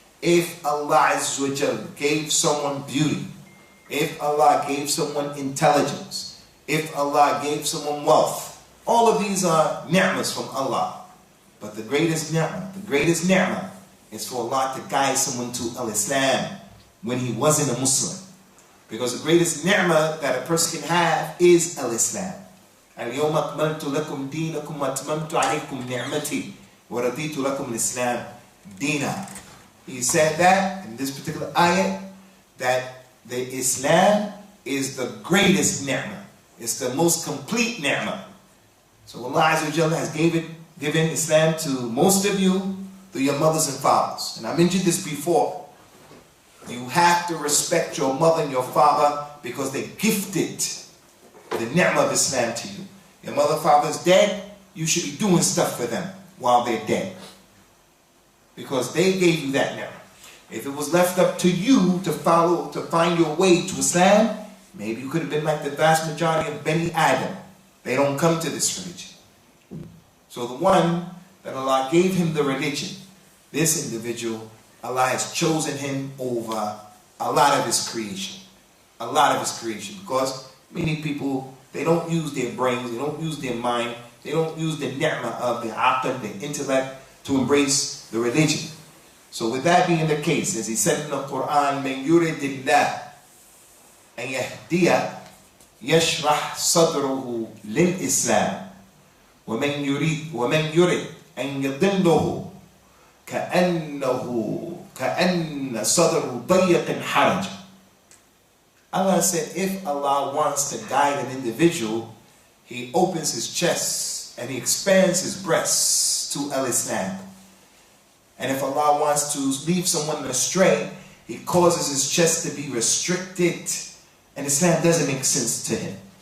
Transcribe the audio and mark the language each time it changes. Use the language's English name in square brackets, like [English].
[English] If Allah Azza wa Jal gave someone beauty, if Allah gave someone intelligence, if Allah gave someone wealth, all of these are ni'mas from Allah. But the greatest ni'mah is for Allah to guide someone to Al-Islam when he wasn't a Muslim. Because the greatest ni'mah that a person can have is Al-Islam. [Arabic] اليوم أكملت لكم دينكم وأتممت عليكم نعمتي ورضيت لكم الإسلام دينا. [English] He said that in this particular ayat, that the Islam is the greatest ni'mah. It's the most complete ni'mah. So Allah Azza wa Jalla has given Islam to most of you through your mothers and fathers. And I mentioned this before. You have to respect your mother and your father because they gifted the ni'mah of Islam to you. Your mother and father is dead, you should be doing stuff for them while they're dead. Because they gave you that ni'mah. If it was left up to you to find your way to Islam, maybe you could have been like the vast majority of Bani Adam. They don't come to this religion. So the one that Allah gave him the religion, this individual, Allah has chosen him over a lot of his creation. A lot of his creation. Because many people, they don't use their brains, they don't use their mind, they don't use the ni'mah of the aql, the intellect, to embrace the religion. So with that being the case, as he said in the Quran, [Arabic] مَنْ يُرِدِ اللَّهِ أَنْ يَهْدِيَ يَشْرَحْ صَدْرُهُ لِلْإِسْلَامِ وَمَنْ يُرِدْ أَنْ يَضِلُّهُ كَأَنَّ صَدْرُهُ ضَيِّقٍ حَرَجٍ. [English] Allah said, if Allah wants to guide an individual, He opens his chest and He expands his breasts to al-Islam. And if Allah wants to leave someone astray, He causes his chest to be restricted, and Islam doesn't make sense to him.